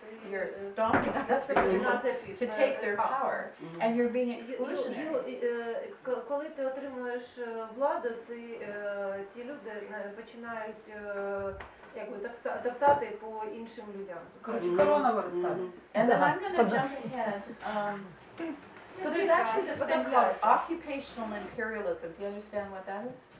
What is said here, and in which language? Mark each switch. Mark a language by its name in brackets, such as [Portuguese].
[English] You're stomping other people to take their power, and you're being exclusionary. [Ukrainian] Коли ти отримуєш владу, ті люди починають якби топтати по іншим людям. Коротше, корона виростає. [English] And then I'm going to jump ahead. So there's actually this thing called occupational imperialism. Do you understand what that is?